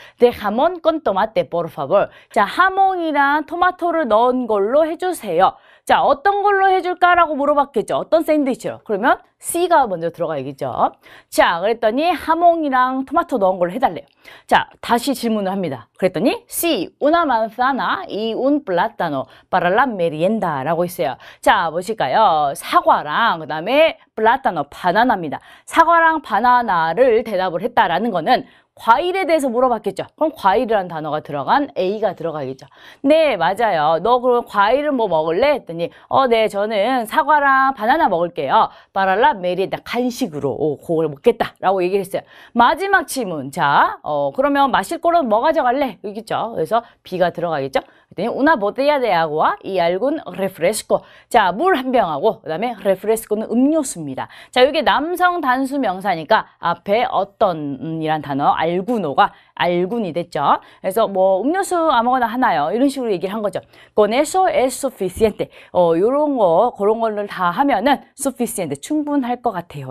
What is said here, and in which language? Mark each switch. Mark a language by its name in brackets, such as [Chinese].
[Spanish] De jamón con tomate, por favor. [Korean] 자, 하몽이랑 토마토를 넣은 걸로 해주세요. 자, 어떤 걸로 해줄까라고 물어봤겠죠. 어떤 샌드위치로. 그러면 C가 먼저 들어가야겠죠. 자, 그랬더니 하몽이랑 토마토 넣은 걸로 해달래요. 자, 다시 질문을 합니다. 그랬더니 [Spanish] C, una manzana y un plátano para la merienda [Korean] 라고 있어요. 자, 무엇일까요? 사과랑 그 다음에 플라타노, 바나나입니다. 사과랑 바나나를 대답을 했다라는 거는 과일에 대해서 물어봤겠죠. 그럼 과일이라는 단어가 들어간 A가 들어가겠죠. 네, 맞아요. 너 그럼 과일은 뭐 먹을래? 했더니 네, 저는 사과랑 바나나 먹을게요. 파랄라 메리다, 간식으로 그걸 먹겠다라고 얘기를 했어요. 마지막 질문. 자, 그러면 마실 거는 뭐 가져갈래? 여기죠. 그래서 B가 들어가겠죠. 그랬더니 [Spanish] una botella de agua y algún refresco. [Korean] 자, 물 한 병하고 그다음에 refresco는 음료수입니다. 자, 이게 남성 단수 명사니까 앞에 어떤이란 단어 알구노가 알군이 됐죠. 그래서 뭐 음료수 아무거나 하나요. 이런 식으로 얘기를 한 거죠. [Spanish] Con eso es suficiente. [Korean] 요런 거 그런 거를 다 하면은 sufficiente, 충분할 것 같아요.